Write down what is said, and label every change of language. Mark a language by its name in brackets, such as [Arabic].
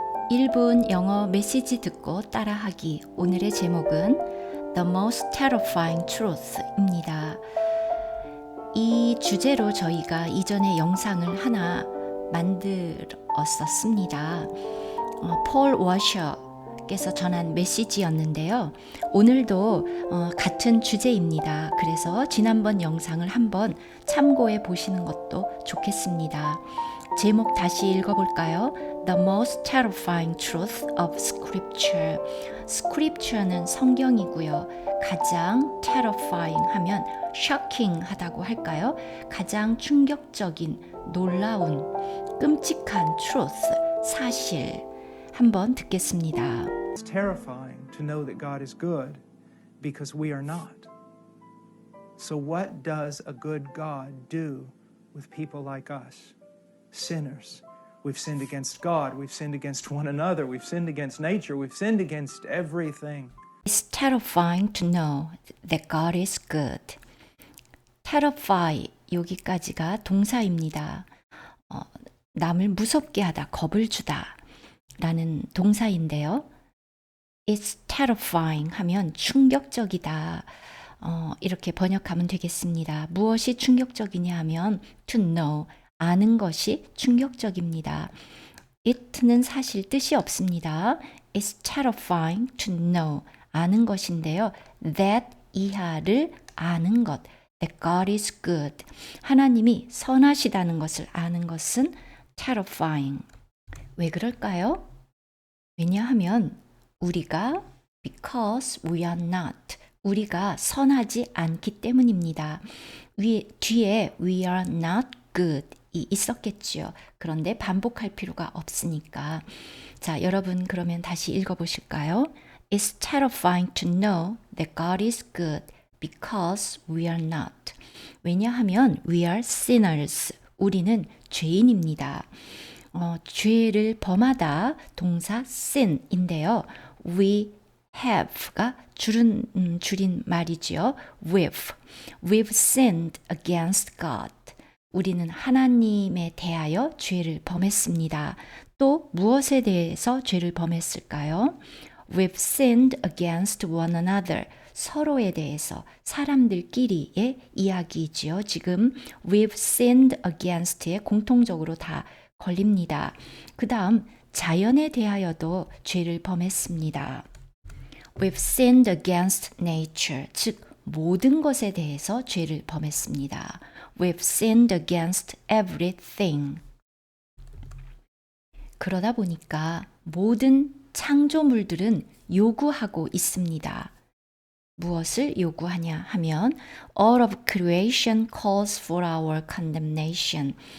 [Korean] 1분 영어 메시지 듣고 따라하기. 오늘의 제목은 [English] The Most Terrifying Truth [Korean] 입니다. 이 주제로 저희가 이전에 영상을 하나 만들었었습니다. 폴 워셔께서 전한 메시지였는데요. 오늘도 같은 주제입니다. 그래서 지난번 영상을 한번 참고해 보시는 것도 좋겠습니다. 제목 다시 읽어볼까요? [English] The most terrifying truth of scripture. [Korean] scripture는 성경이고요. 가장 terrifying 하면 shocking 하다고 할까요? 가장 충격적인, 놀라운, 끔찍한 truth, 사실. 한번 듣겠습니다. [English] It's terrifying to know that God is good because we are not. So what does a good God do with people like us? Sinners. We've sinned against God. We've sinned against one another. We've sinned against nature. We've sinned against everything. It's terrifying to know that God is good. [Korean] terrify 여기까지가 동사입니다. 남을 무섭게 하다, 겁을 주다 라는 동사인데요. [English] It's terrifying [Korean] 하면 충격적이다. 이렇게 번역하면 되겠습니다. 무엇이 충격적이냐 하면 to know, 아는 것이 충격적입니다. it는 사실 뜻이 없습니다. [English] It's terrifying to know, [Korean] 아는 것인데요. that 이하를 아는 것, [English] that God is good, [Korean] 하나님이 선하시다는 것을 아는 것은 terrifying. 왜 그럴까요? 왜냐하면 우리가 [English] because we are not, [Korean] 우리가 선하지 않기 때문입니다. 뒤에 [English] we are not good [Korean] 이 있었겠지요. 그런데 반복할 필요가 없으니까. 자, 여러분 그러면 다시 읽어보실까요? [English] It's terrifying to know that God is good because we are not. [Korean] 왜냐하면 [English] we are sinners. [Korean] 우리는 죄인입니다. 죄를 범하다 동사 sin인데요. We have가 줄인 말이지요. [English] We've sinned against God. [Korean] 우리는 하나님에 대하여 죄를 범했습니다. 또 무엇에 대해서 죄를 범했을까요? [English] We've sinned against one another. [Korean] 서로에 대해서, 사람들끼리의 이야기이지요. 지금 [English] we've sinned against에 [Korean] 공통적으로 다 걸립니다. 그 다음 자연에 대하여도 죄를 범했습니다. [English] We've sinned against nature, [Korean] 즉 모든 것에 대해서 죄를 범했습니다. [English] We've sinned against everything. [Korean] 그러다 보니까 모든 창조물들은 요구하고 있습니다. 무엇을 요구하냐 하면 [English] All of creation calls for our condemnation.